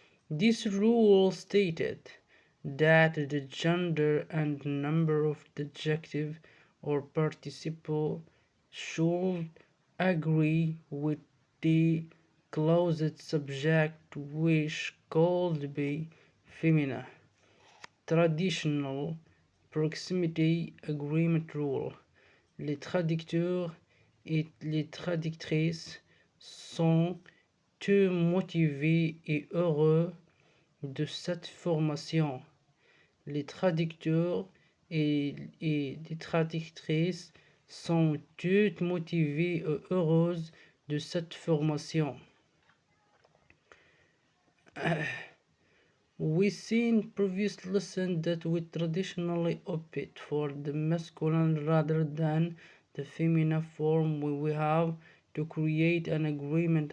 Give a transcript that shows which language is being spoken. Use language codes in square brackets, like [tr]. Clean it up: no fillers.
[en] This rule stated that the gender and number of the adjective or participle should agree with the closed subject, which could be feminine. Traditional proximity agreement rule. [fr] Les traducteurs et les traductrices sont tous motivés et heureux de cette formation. Les traducteurs et les traductrices sont toutes motivées et heureuses de cette formation. [en] We seen previous lesson that we traditionally opt for the masculine rather than the feminine form when we have to create an agreement.